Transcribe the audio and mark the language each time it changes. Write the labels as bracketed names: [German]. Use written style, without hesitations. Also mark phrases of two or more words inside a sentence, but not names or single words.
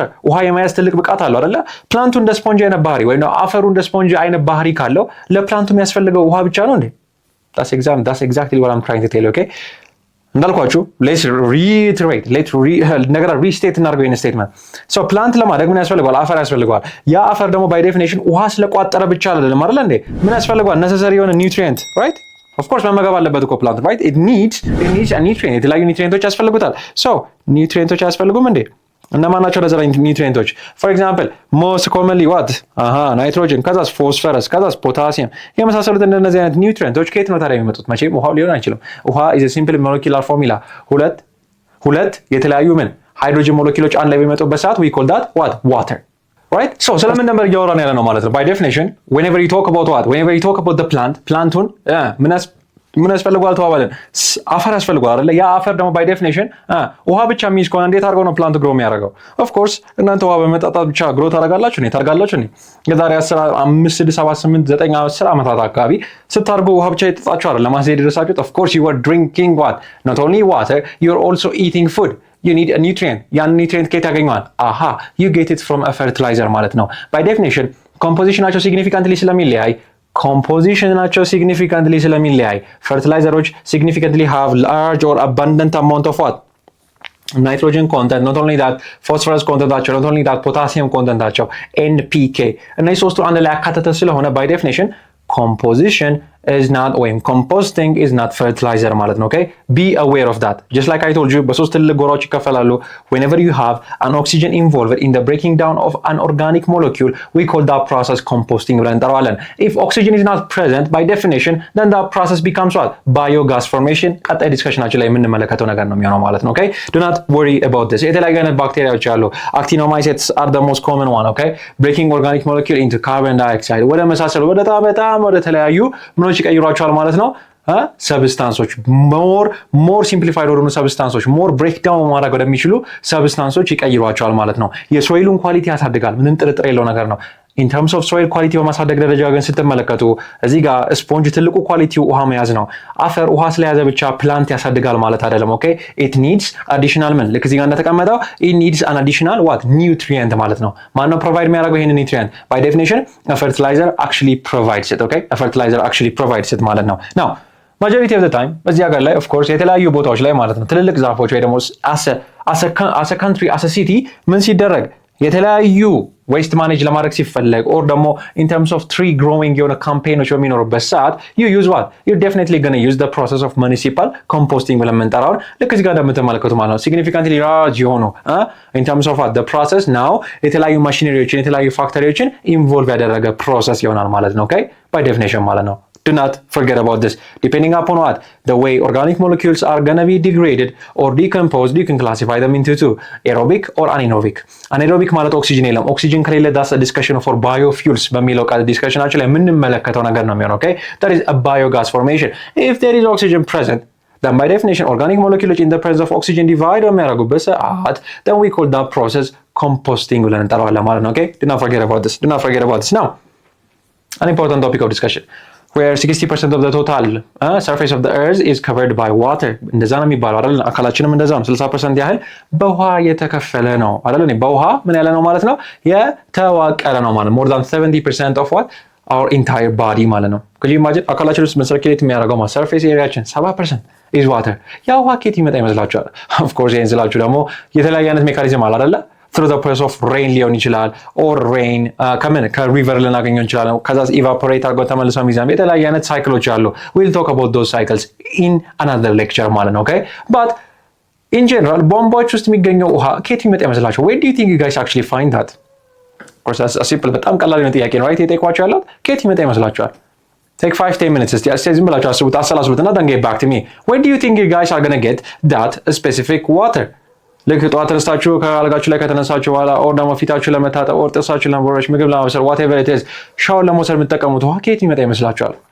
[Amharic] ውሃ የመያዝ ትልቅ ብቃት አለው አይደለ? ፕላንቱ እንደ ስፖንጅ አይነት ባህሪ ወይ ነው አፈሩ እንደ ስፖንጅ አይነት ባህሪ ካለው ለፕላንቱ የሚያስፈልገው ውሃ ብቻ ነው እንዴ? [English] that's exactly what I'm trying to tell you. [Amharic] okay, እንዳልኳችሁ [English] let's reiterate [Amharic] ነገር ሪስቴት እናድርገው ይሄን ስቴትመንት። so ፕላንት ለማደግ ምን ያስፈልገዋል? አፈር ያስፈልገዋል። ያ አፈር ደግሞ [English] by definition [Amharic] ውሃ ስለቋጠረ ብቻ አይደለም አይደል እንዴ? ምን ያስፈልገዋል? necessary የሆነ ኒውትሪየንት right? [English] of course [Amharic] መመገብ አለበት እኮ ፕላንት right? [English] it needs a nutrient. [Amharic] የተለያዩ ኒውትሪየንቶች ያስፈልጉታል። so ኒውትሪየንቶች ያስፈልጉም እንዴ? እነማን ናቸው ለዘራ ኒውትሪየንቶች? [English] for example most commonly what [Amharic] ናይትሮጅን፣ ከዛስ ፎስፈረስ፣ ከዛስ ፖታሲየም የመሳሰሉት እንደነዚህ አይነት ኒውትሪየንቶች ከየት ነው ታዲያ የሚመጡት? መቼም ውሃ ሊሆን አይችልም። ውሃ [English] is a simple molecular formula. [Amharic] ሁለት የተለያዩ ምን ሃይድሮጅን ሞለኪውሎች አንድ ላይ በሚመጡበት ሰዓት [English] we call that what water. right? [Amharic] So ስለምን ነበር እያወራን ያለ ነው ማለት ነው? [English] By definition, whenever you talk about what? Whenever you talk about the planቱን [Amharic] ምን ያስፈልገዋል ተባባልን? አፈር ያስፈልገዋል አይደለ? ያ አፈር ደግሞ [English] by definition [Amharic] ውሃ ብቻ የሚይዝ ከሆነ እንዴት አድርገው ነው ፕላንት ግሮ የሚያደርገው? [English] Of course [Amharic] እናንተ ውሃ በመጠጣት ብቻ ግሮ ታደርጋላችሁ ነው ታደርጋላችሁ ነው። የዛሬ 10 5 6 7 8 9 10 ዓመታት አካባቢ ስታርጉ ውሃ ብቻ ይጠጣችሁ አይደለም ለማስሄድ ድረሳችሁት። [English] Of course you were drinking what? Not only water, you're also eating food. You need a nutrient. [Amharic] ያን nutrient ከየት ያገኘዋል? [English] Aha, you get it from a fertilizer [Amharic] ማለት ነው። [English] By definition, compositionናቸው significantly ስለሚለያይ compositionናቸው significantly ስለሚለያይ fertilizers significantly have large or abundant amount of what? Nitrogen content, not only that phosphorus content, not only that potassium content, NPK. [Amharic] እነዚህ ሶስቱ አንድ ላይ ያካተተ ስለሆነ [English] by definition composition is not or composting is not fertilizer [Amharic] ማለት ነው [English] okay be aware of that just like I told you [Amharic] በሶስት ትልቅ ጎራዎች ይከፈላሉ [English] whenever you have an oxygen involved in the breaking down of an organic molecule we call that process composting ብለን እንጠራዋለን if oxygen is not present by definition then that process becomes what biogas formation [Amharic] ቀጣይ ዲስከሽናችን ላይ የምንመለከተው ነገር ነው የሚሆነው ማለት ነው [English] okay do not worry about this [Amharic] የተለያዩ አይነት ባክቴሪያዎች አሉ [English] actinomycetes are the most common one okay breaking organic molecule into carbon dioxide [Amharic] ወደ መሳሰሉ በጣም ወደ ተለያዩ ምኖች ይቀይሯቸዋል ማለት ነው ሰብስታንሶች [English] more simplified [Amharic] ወደሆኑ ሰብስታንሶች [English] more breakdown [Amharic] ማድረግ ወደሚችሉ ሰብስታንሶች ይቀይሯቸዋል ማለት ነው የሶይሉን ኳሊቲ ያሳድጋል ምንም ጥርጥር የለው ነገር ነው [English] in terms of soil quality [Amharic] በማሳደግ ደረጃ ግን ስትመለከቱ እዚህ ጋር ስፖንጅ ትልቁ ኳሊቲው ውሃ መያዝ ነው አፈር ውሃ ስለያዘ ብቻ ፕላንት ያሳድጋል ማለት አይደለም ኦኬ [English] it needs additional [Amharic] ምን ልክ እዚህ ጋር እንደተቀመጠው [English] it needs an additional what nutrient [Amharic] ማለት ነው ማን ነው ፕሮቫይድ የሚያደርገው ይሄንን nutrient [English] by definition a fertilizer actually provides it okay a fertilizer actually provides it [Amharic] ማለት ነው [English] now majority of the time [Amharic] በዚህ ሀገር ላይ [English] of course [Amharic] የተለያዩ ቦታዎች ላይ ማለት ነው ትልልቅ ዛፎች ወይ ደግሞ [English] as a country as a city [Amharic] ምን ሲደረግ የተለያዩ [English] waste manage [Amharic] ለማድረግ ሲፈለግ or ደግሞ [English] in terms of tree growing [Amharic] የሆነ ካምፔኖች በሚኖሩበት ሰዓት [English] you use what you're definitely going to use the process of municipal composting [Amharic] ብለን የምንጠራውን ልክ እዚህ ጋር እንደምትመለከቱ ማለት ነው [English] significantly large የሆኑ in terms of what the process now [Amharic] የተለያዩ ማሽነሪዎችን የተለያዩ ፋክተሪዎችን [English] involve [Amharic] ያደረገ process ይሆናል ማለት ነው [English] okay by definition [Amharic] ማለት ነው [English] do not forget about this depending upon what the way organic molecules are going to be degraded or decomposed you can classify them into two aerobic or anaerobic [Amharic] ማለት ኦክሲጅን የለም ኦክሲጅን ከሌለ [English] that's a discussion for biofuels [Amharic] በሚለው ቃል ዲስከሽናችን ላይ የምንመለከተው ነገር ነው የሚሆነው [English] okay that is a biogas formation if there is oxygen present then by definition organic molecules in the presence of oxygen divide [Amharic] በሚያደርጉበት ሰዓት [English] then we call that process composting [Amharic] ብለን እንጠራዋለን ማለት ነው [English] okay do not forget about this now an important topic of discussion where 60% of the total surface of the earth is covered by water [Amharic] እንደዛ ነው የሚባለው አይደል አካላችንም እንደዛ ነው 60% ያህል በውሃ የተከፈለ ነው አይደል በውሃ ምን ያለ ነው ማለት [English] ነው የተዋቀረ ነው ማለት more than 70% of what our entire body [Amharic] ማለት ነው [English] could you imagine [Amharic] አካላችን ውስጥ circulate የሚያደርገው surface areaችን 70% [English] is water [Amharic] ያ ውሃ ከየት ይመጣ ይመስላችኋል of course ይሄን ስላችሁ ደግሞ የተለያየ አይነት ሜካኒዝም አለ አይደል [English] through the process of rain [Amharic] ሊሆን ይችላል or rain ከሪቨር ልናገኘው እንችላለን ከዛ evaporate አድርገው ተመልሰው ሚዛን የተለያየ አይነት ሳይክሎች አሉ [English] we'll talk about those cycles in another lecture [Amharic] ማለት ነው [English] okay but in [Amharic] general ቧንቧዎች ውስጥ የሚገኘው ውሃ ከየት ይመጣ ይመስላችሁ [English] where do you think you guys actually find that of course that's a simple [Amharic] በጣም ቀላል ነው ጥያቄ ነው right የጠይቋችሁ ያለው ከየት ይመጣ ይመስላችኋል [English] take 5-10 minutes [Amharic] እስቲ ዝም ብላችሁ አሰላስሉትና [English] then get back to me where do you think you guys are going to get that specific water [Amharic] ልክ ጠዋት ተነስታችሁ ከአልጋችሁ ላይ ከተነሳችሁ በኋላ ኦር ደግሞ ፊታችሁ ለመታጠብ ኦር ጥርሳችሁ ለመቦረሽ ምግብ ለማብሰል [English] whatever it is [Amharic] ሻወር ለመውሰድ የምትጠቀሙት ውሃ ከየት ይመጣ ይመስላችኋል